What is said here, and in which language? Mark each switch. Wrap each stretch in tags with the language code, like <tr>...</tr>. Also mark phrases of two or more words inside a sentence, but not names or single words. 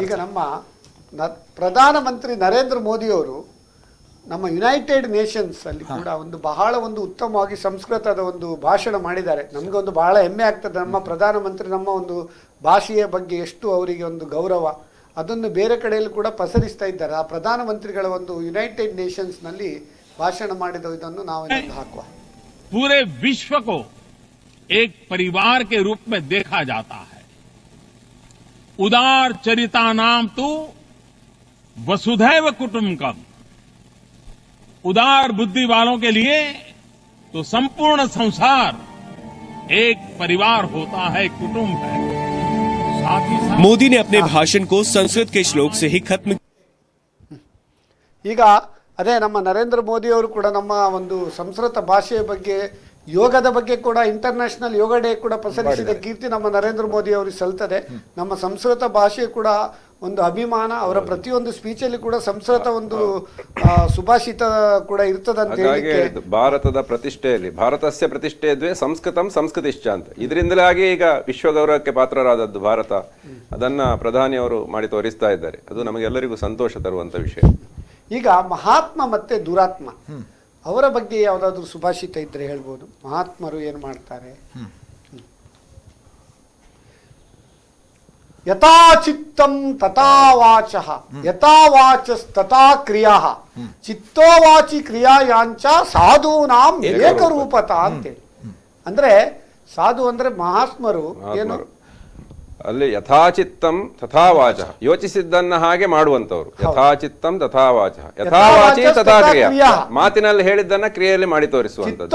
<kn>ಈಗ ನಮ್ಮ ಪ್ರಧಾನಮಂತ್ರಿ ನರೇಂದ್ರ ಮೋದಿ ಅವರು ನಮ್ಮ ಯುನೈಟೆಡ್ ನೇಷನ್ಸ್ ಅಲ್ಲಿ ಕೂಡ ಬಹಳ ಉತ್ತಮವಾಗಿ ಸಂಸ್ಕೃತದ ಒಂದು ಭಾಷಣ ಮಾಡಿದ್ದಾರೆ. ನಮ್ಗೊಂದು ಬಹಳ ಹೆಮ್ಮೆ ಆಗ್ತದೆ, ನಮ್ಮ ಪ್ರಧಾನಮಂತ್ರಿ ನಮ್ಮ ಒಂದು ಭಾಷೆಯ ಬಗ್ಗೆ ಎಷ್ಟು ಅವರಿಗೆ ಒಂದು ಗೌರವ, ಅದನ್ನು ಬೇರೆ ಕಡೆಯಲ್ಲಿ ಕೂಡ ಪಸರಿಸ್ತಾ ಇದ್ದಾರೆ. ಆ ಪ್ರಧಾನಮಂತ್ರಿಗಳ ಒಂದು ಯುನೈಟೆಡ್ ನೇಷನ್ಸ್ ನಲ್ಲಿ ಭಾಷಣ ಮಾಡಿದ ಇದನ್ನು ನಾವು ಹಾಕುವ.</kn> <hi>पूरे विश्व को एक परिवार के रूप में देखा जाता है.</hi> <sa>उदार चरिता नाम तो वसुधैव कुटुंबकम.</sa> <hi>उदार बुद्धि वालों के लिए तो संपूर्ण संसार एक परिवार होता है, कुटुंब है. साथ ही साथ मोदी ने अपने भाषण को संस्कृत के श्लोक से ही खत्म.</hi> <kn>ಈಗ ಅದೇ ನಮ್ಮ ನರೇಂದ್ರ ಮೋದಿ ಅವರು ಕೂಡ ನಮ್ಮ ಒಂದು ಸಂಸ್ಕೃತ ಭಾಷೆಯ ಬಗ್ಗೆ, ಯೋಗದ ಬಗ್ಗೆ ಕೂಡ ಇಂಟರ್ನ್ಯಾಷನಲ್ ಯೋಗ ಡೇ ಕೂಡ ಪಸರಿಸಿದ ಕೀರ್ತಿ ನಮ್ಮ ನರೇಂದ್ರ ಮೋದಿ ಅವರಿಗೆ ಸಲ್ತದೆ. ನಮ್ಮ ಸಂಸ್ಕೃತ ಭಾಷೆ ಕೂಡ ಒಂದು ಅಭಿಮಾನ, ಅವರ ಪ್ರತಿಯೊಂದು ಸ್ಪೀಚಲ್ಲಿ ಕೂಡ ಸಂಸ್ಕೃತ ಒಂದು ಸುಭಾಷಿತ ಕೂಡ ಇರ್ತದಂತ ಹೇಳಿ. ಭಾರತದ ಪ್ರತಿಷ್ಠೆಯಲ್ಲಿ</kn> <sa>ಭಾರತಸ್ಯ ಪ್ರತಿಷ್ಠೆ ಸಂಸ್ಕೃತಂ ಸಂಸ್ಕೃತಿಶ್ಚ</sa> <kn>ಅಂತ, ಇದರಿಂದಲಾಗಿ ಈಗ ವಿಶ್ವ ಗೌರವಕ್ಕೆ ಪಾತ್ರರಾದದ್ದು ಭಾರತ. ಅದನ್ನ ಪ್ರಧಾನಿಯವರು ಮಾಡಿ ತೋರಿಸ್ತಾ ಇದ್ದಾರೆ. ಅದು ನಮಗೆಲ್ಲರಿಗೂ ಸಂತೋಷ ತರುವಂತ ವಿಷಯ. ಈಗ ಮಹಾತ್ಮ ಮತ್ತೆ ದುರಾತ್ಮ ಅವರ ಬಗ್ಗೆ ಯಾವ್ದಾದ್ರು ಸುಭಾಷಿತ ಇದ್ರೆ ಹೇಳ್ಬೋದು. ಮಹಾತ್ಮರು ಏನು ಮಾಡ್ತಾರೆ,</kn> <sa>ಯಥಾ ಚಿತ್ತಂ ತಥಾ ವಾಚಃ, ಯಥಾ ವಾಚಸ್ ತಥಾ ಕ್ರಿಯಾ, ಚಿತ್ತೋ ವಾಚಿ ಕ್ರಿಯಾಯಾಂಚ ಸಾಧೂನಾಂ ಏಕರೂಪತ ಅಂತೇಳಿ.</sa> <kn>ಅಂದ್ರೆ ಸಾಧು ಅಂದ್ರೆ ಮಹಾತ್ಮರು ಏನು, ಅಲ್ಲಿ</kn> <sa>ಯಥಾಚಿತ್ತಂ ತಥಾ ವಾಚ,</sa> <kn>ಯೋಚಿಸಿದ್ದನ್ನ ಹಾಗೆ ಮಾಡುವಂತವ್ರು.</kn> <sa>ಯಥಾಚಿತ್ತಂ ತಥಾ ವಾಚ, ಯಥಾವಾಚಿ ತಥಾ ಕ್ರಿಯಾ,</sa> <kn>ಮಾತಿನಲ್ಲಿ ಹೇಳಿದ್ದನ್ನ ಕ್ರಿಯೆಯಲ್ಲಿ ಮಾಡಿ ತೋರಿಸುವಂತದ್ದು.</kn>